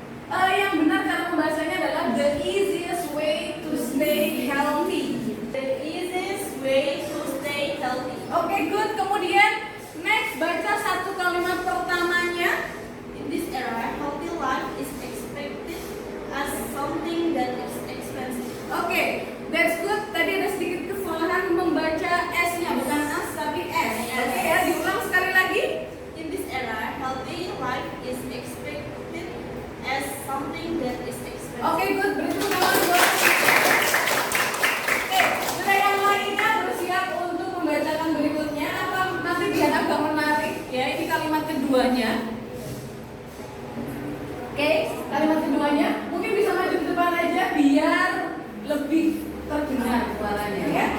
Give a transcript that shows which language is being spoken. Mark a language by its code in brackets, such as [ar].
[id] Yang benar cara pembahasannya adalah [en] the easiest way to stay healthy. The easiest way to stay healthy. [id] Oke, good. Kemudian next baca satu kalimat pertamanya. [en] In this era, healthy life is expected as something that is expensive. [id] Oke, [en] that's good. [id] Tadi ada sedikit kesalahan membaca S-nya, bukan as tapi S. Oke ya, diulang sekali lagi. [en] In this era, healthy life is expected as something that is expensive. [id] Oke, good. Berarti kawan buat. Oke, sudah yang lainnya bersiap untuk membacakan berikutnya. Apa nanti biar agak menarik ya? Ini kalimat keduanya. Oke, kalimat keduanya mungkin bisa maju ke depan aja biar lebih terdengar suaranya ya.